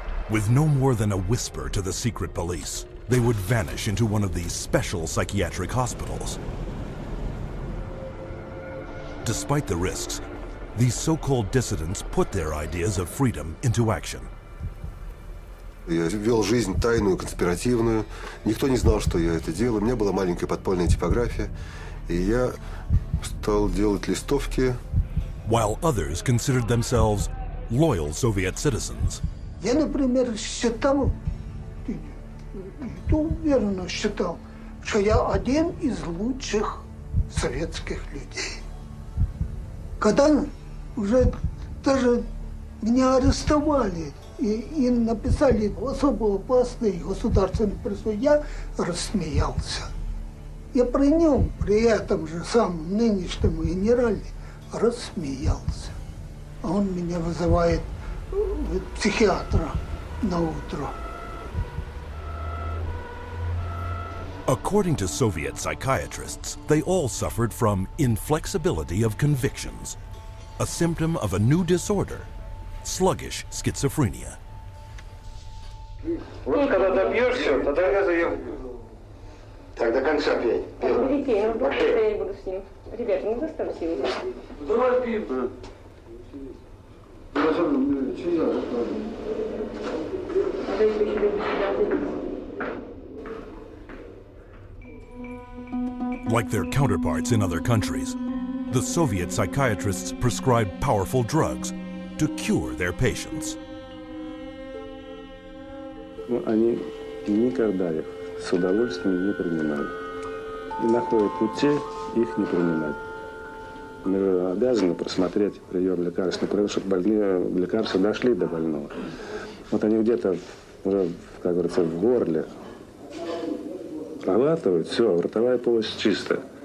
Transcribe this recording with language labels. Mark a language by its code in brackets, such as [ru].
[en] With no more than a whisper to the secret police, they would vanish into one of these special psychiatric hospitals. Despite the risks, these so-called dissidents put their ideas of freedom into action. [ru] Я вел жизнь тайную, конспиративную. Никто не знал, что я это делаю. У меня была маленькая подпольная типография, и я стал делать листовки. [en] While others considered themselves loyal Soviet citizens. [ru] Я, например, считал, и то уверенно считал, что я один из лучших советских людей. Когда уже даже меня арестовали и написали особо опасный государственный призыв, я рассмеялся. Я при нем, при этом же самом нынешнем генерале, рассмеялся. А он меня вызывает психиатра на утро. [en] According to Soviet psychiatrists, they all suffered from inflexibility of convictions, a symptom of a new disorder, sluggish schizophrenia. [ru] Вот когда добьешься, тогда я заем. Так, до конца пей. Пей, я не буду с ним. Ребята, не заставьте его. Давай пей. [en] Like their counterparts in other countries, the Soviet psychiatrists prescribed powerful drugs to cure their patients. [ru] Они никогда их с удовольствием не принимали. И находят пути их не принимать. Мы обязаны просмотреть прием лекарственных продуктов, чтобы больные лекарства дошли до больного. Вот они где-то уже, как говорится, в горле проглатывают, все, ротовая полость чистая.